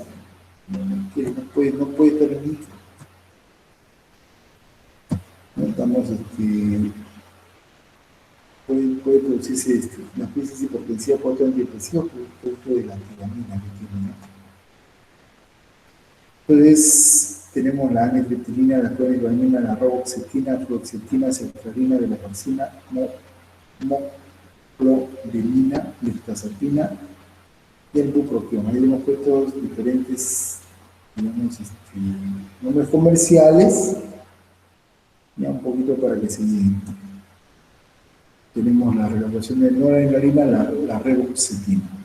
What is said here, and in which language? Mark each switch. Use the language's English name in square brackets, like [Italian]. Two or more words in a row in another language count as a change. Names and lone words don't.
[Spanish] No puede estar en micro. ¿No? Puede producirse una crisis hipertensiva por otro antidepresivo producto de la antihistamina que tiene, ¿no? Entonces, tenemos la amitriptilina, la cloridoamina, la roboxetina, fluoxetina, sertralina, venlafaxina, moclodirina, mirtazapina y el bupropión. Ahí le hemos puesto diferentes, digamos, nombres comerciales, ya un poquito para que se lleguen. Tenemos la relajación de noradrenalina, la reboxetina.